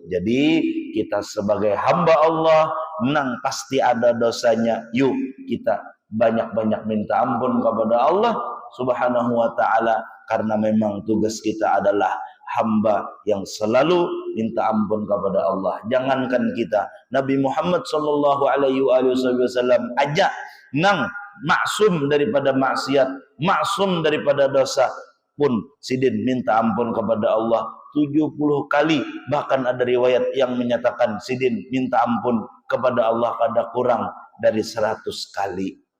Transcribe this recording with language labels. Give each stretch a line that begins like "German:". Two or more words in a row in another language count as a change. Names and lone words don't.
Indonesian: Jadi kita sebagai hamba Allah nang pasti ada dosanya. Yuk kita banyak-banyak minta ampun kepada Allah
Arabic: سبحانه وتعالى,
Indonesian: karena memang tugas kita adalah hamba yang selalu minta ampun kepada Allah. Jangankan kita, Nabi Muhammad
Arabic: صلى الله عليه وسلم
Indonesian: aja nang maksum daripada maksiat, maksum daripada dosa pun sidin minta ampun kepada Allah 70 kali. Bahkan ada riwayat yang menyatakan sidin minta ampun kepada Allah kada kurang dari 100 kali.